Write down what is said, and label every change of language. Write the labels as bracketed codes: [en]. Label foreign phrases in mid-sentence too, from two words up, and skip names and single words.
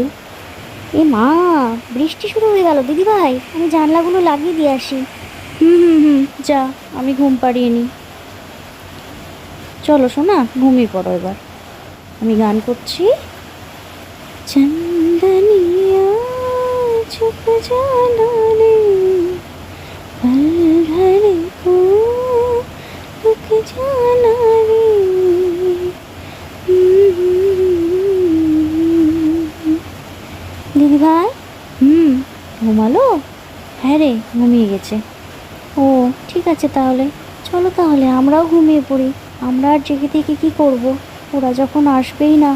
[bn] এ মা, বৃষ্টি শুরু হয়ে গেল। দিদি ভাই, আমি জানলাগুলো লাগিয়ে দিয়ে আসি। যা, আমি ঘুম পাড়িয়ে নিই। চলো শোনা, ঘুমিয়ে পড়ো এবার, আমি গান করছি। [hi] चंदनिया छुप जाना रे, पल भर को रुक जाना रे। [bn] দিদি ভাই, ঘুমালো? হ্যাঁ রে, ঘুমিয়ে গেছে। ও ঠিক আছে, তাহলে চলো, তাহলে আমরাও ঘুমিয়ে পড়ি। আমরা আর জেগে থেকে কী করব, ওরা যখন আসবেই না।